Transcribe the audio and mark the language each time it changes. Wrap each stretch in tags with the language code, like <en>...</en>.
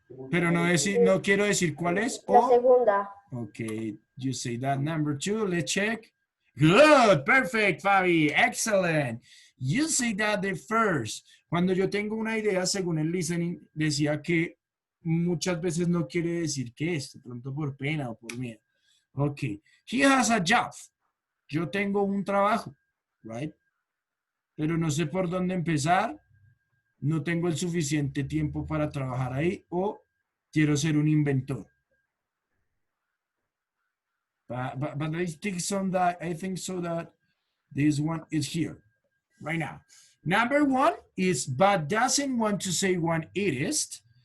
<es>Pero no quiero decir cuál es. La segunda.</es> <en>Okay, you say that. Number 2, let's check. Good, perfect, Fabi, excellent. You say that the first.</en> <es>Cuando yo tengo una idea, según el listening, decía que muchas veces no quiere decir qué es, de pronto por pena o por miedo.</es> <en>Okay, he has a job.</en> <es>Yo tengo un trabajo,</es> <en>right?</en> <es>Pero no sé por dónde empezar. No tengo el suficiente tiempo para trabajar ahí o quiero ser un inventor.</es> <en>But I think so that this one is here right now. Number 1 is but doesn't want to say what it is.</en>